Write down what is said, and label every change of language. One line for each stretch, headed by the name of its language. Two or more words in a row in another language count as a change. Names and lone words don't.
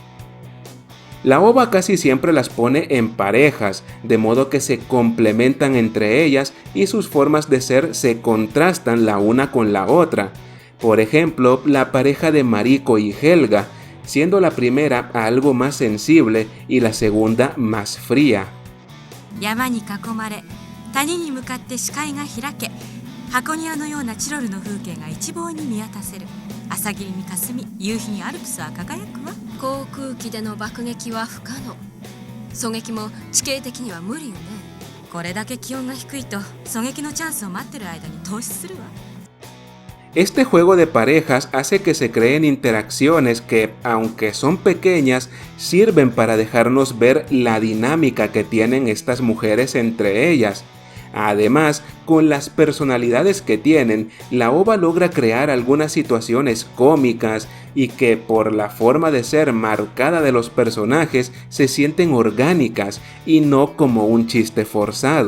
Spanish: La OVA casi siempre las pone en parejas, de modo que se complementan entre ellas y sus formas de ser se contrastan la una con la otra. Por ejemplo, la pareja de Mariko y Helga, siendo la primera algo más sensible y la segunda más fría.
Japanese: 山に囲まれ、谷に向かって視界が開け、箱庭のようなチロルの風景が一望に見渡せる。朝霧に霞み、夕日にアルプスは輝くわ。航空機での爆撃は不可能。狙撃も地形的には無理よね。これだけ気温が低いと狙撃のチャンスを待ってる間に投資するわ。
Spanish: Este juego de parejas hace que se creen interacciones que, aunque son pequeñas, sirven para dejarnos ver la dinámica que tienen estas mujeres entre ellas. Además, con las personalidades que tienen, la OVA logra crear algunas situaciones cómicas y que, por la forma de ser marcada de los personajes, se sienten orgánicas y no como un chiste forzado.